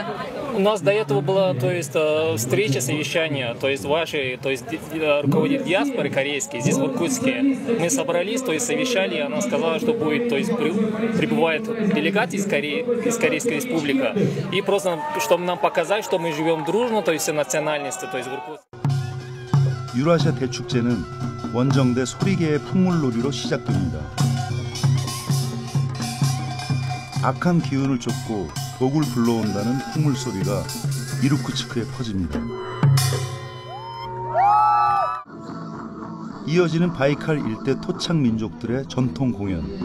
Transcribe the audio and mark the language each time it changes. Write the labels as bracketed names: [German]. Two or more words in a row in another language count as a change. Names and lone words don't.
[Russian] У нас до этого была, встреча, совещание, руководитель диаспоры корейский здесь в Иркутске. Мы собрались, совещали, и она сказала, что будет, прибывает делегат из Корейской республики, и просто, чтобы нам показать, что мы живем дружно, все национальности, в Иркутске. [Korean] 유라시아 대축제는 원정대 소리개의 풍물놀이로 시작됩니다. 악한 기운을 쫓고 독을 불러온다는 풍물소리가 이루쿠츠크에 퍼집니다. 이어지는 바이칼 일대 토착 민족들의 전통 공연.